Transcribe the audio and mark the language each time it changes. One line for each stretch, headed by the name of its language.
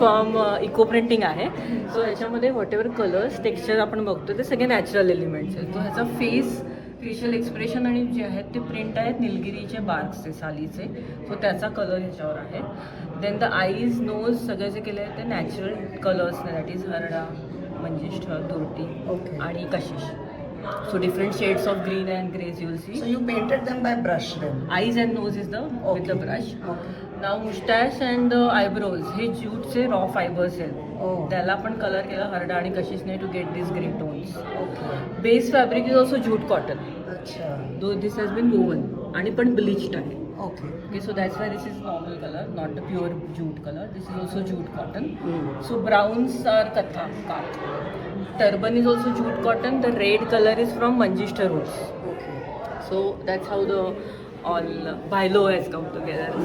Marathi: Form eco printing आहे. So ह्याच्यामध्ये what ever colours texture आपण बघतो ते सगळे नॅचरल एलिमेंट्स आहेत. तो ह्याचा फेशियल एक्सप्रेशन आणि जे आहेत ते प्रिंट आहेत निलगिरीचे बार्क्सचे सालीचे. सो त्याचा कलर ह्याच्यावर आहे.
English: then the eyes nose
Marathi: सगळे जे केले आहेत ते natural colours that is Harda, मंजिष्ठ, तुरटी
English: Okay.
Marathi: आणि कशिश.
English: So different shades of green and grays you will see. So you painted them by brush then? Eyes and nose is the with the brush. Okay. Now mustache and eyebrows
Marathi: हे ज्यूटचे raw fibres आहेत. Oh. त्याला पण colour केला हरडा आणि कशिशने
English: To get this grey tones. Okay. Base fabric is also jute cotton.
Hindi: अच्छा.
English: though this has been woven
Marathi: आणि पण
English: bleached
Marathi: आहे.
English: Okay. Okay, so that's why this is normal color, not the pure jute color. This is also jute cotton. Mm. So browns are katha, kath. Turban is also jute cotton. The red color is from Manjishta roots. Okay. So that's how the all Bhailo has come together.